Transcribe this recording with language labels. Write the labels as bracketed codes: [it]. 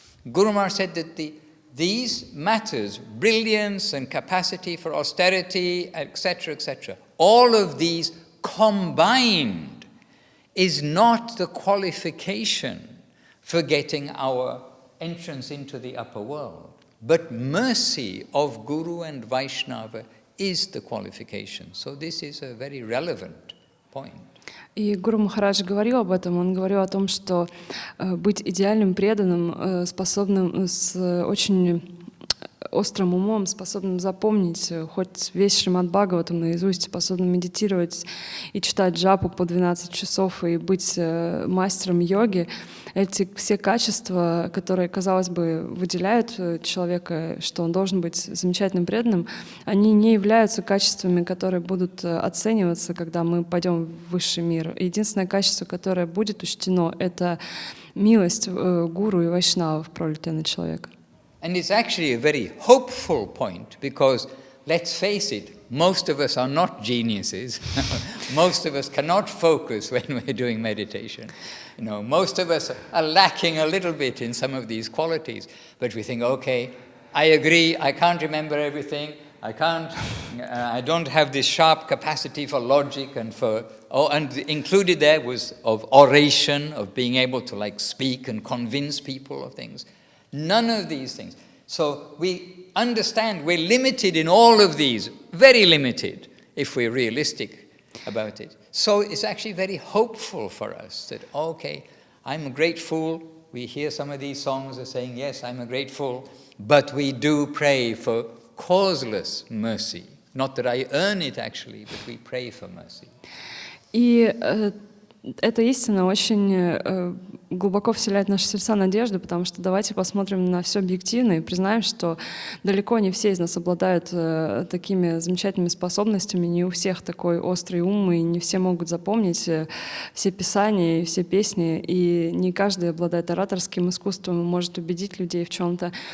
[en] Guru Maharaj said that these matters, brilliance and capacity for austerity, etc., all of these combined is not the qualification for getting our entrance into the upper world. But mercy of Guru and Vaishnava is the qualification. So this is a very relevant point. [ru] И Гуру Махарадж говорил об этом. Он говорил о том, что быть идеальным преданным, способным с очень острым умом, способным запомнить хоть весь Шримад Бхагаватам наизусть, способным медитировать и читать джапу по 12 часов и быть мастером йоги, эти все качества, которые, казалось бы, выделяют человека, что он должен быть замечательным преданным, они не являются качествами, которые будут оцениваться, когда мы пойдем в высший мир. Единственное качество, которое будет учтено, это милость гуру и вайшнавов, пролитая на человека. [en] And it's actually a very hopeful point because, let's face it, most of us are not geniuses. Most of us cannot focus when we're doing meditation. Most of us are lacking a little bit in some of these qualities. But we think, okay, I agree, I can't remember everything. I don't have this sharp capacity for logic and and included there was of oration, of being able to like speak and convince people of things. None of these things. So we understand we're limited in all of these, very limited if we're realistic about it. So it's actually very hopeful for us that, okay, I'm a great fool. We hear some of these songs are saying, yes, I'm a great fool, but we do pray for causeless mercy. Not that I earn it actually, but we pray for mercy. [ru] И эта истина очень глубоко вселяет в наши сердца надежду, потому что давайте посмотрим на все объективно и признаем, что далеко не все из нас обладают такими замечательными способностями, не у всех такой острый ум, и не все могут запомнить все писания и все песни, и не каждый обладает ораторским искусством и может убедить людей в чем-то.